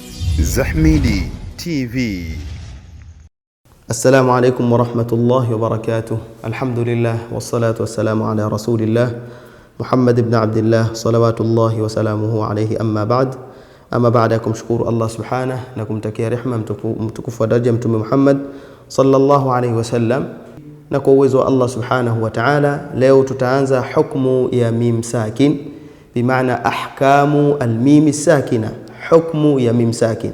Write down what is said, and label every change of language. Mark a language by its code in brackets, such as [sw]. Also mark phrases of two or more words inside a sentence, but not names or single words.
[ar] Zahmidi TV. السلام عليكم ورحمة الله وبركاته. الحمد لله والصلاة والسلام على رسول الله محمد بن عبد الله صلوات الله وسلامه عليه أما بعد. [sw] Ama baada ya kumshukuru Allah subhanahu na kumtakia rehema mtukufu wa daraja Mtume Muhammad [ar] صلى الله عليه وسلم, [sw] na kwa uwezo wa Allah [ar] سبحانه وتعالى, [sw] leo tutaanza hukmu ya mim sakin, bimaana [ar] أحكام الميم الساكنة, [sw] hukmu ya mim sakin.